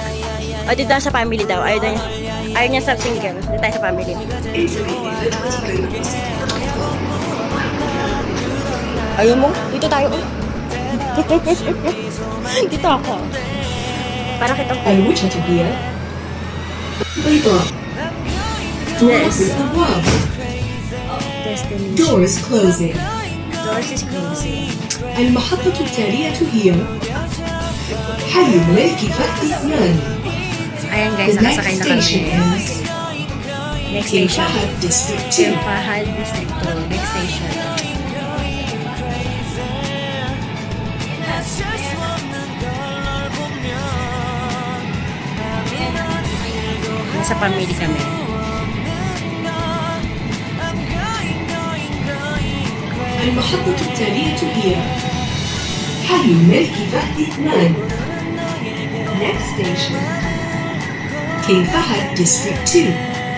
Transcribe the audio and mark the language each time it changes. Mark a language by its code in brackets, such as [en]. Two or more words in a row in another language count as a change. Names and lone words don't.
[tl] O, dito sa family daw. Ayaw niya sa single. Dito tayo sa family. Ayaw mo? Dito tayo. Dito ako. Para kitang tayo. [en] Yes. Doors closing. Doors is closing. [ar] المحطة التالية هي حي الملك فهد II. [tl] Ayan guys, [en] The next [tl] nakasakay na [en] station [tl] kami. [en] is Next King station. Fahad District King 2. Fahad District 2. Next station. [tl] Nasa family kami. [ar] المحطة التالية هي حي الملك فهد II. [en] Next station King Fahad District 2.